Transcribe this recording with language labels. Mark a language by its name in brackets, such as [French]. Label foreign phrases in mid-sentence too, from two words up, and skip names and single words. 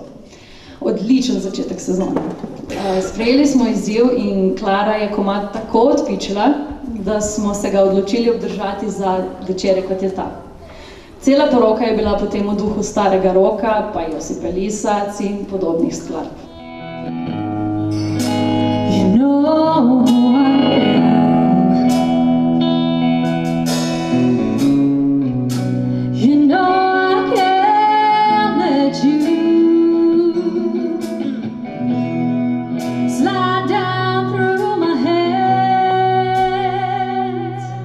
[Slovenian] Odličen začetek sezone. Sprejeli smo izziv in Klara je komad tako odpičila, da smo se ga odločili obdržati za večere, kot je ta. Cela poroka je bila potem v duhu starega roka, pa Josipa Lisac in podobnih skladb. [English] You know who I am. You know I can't let you slide down through my hands.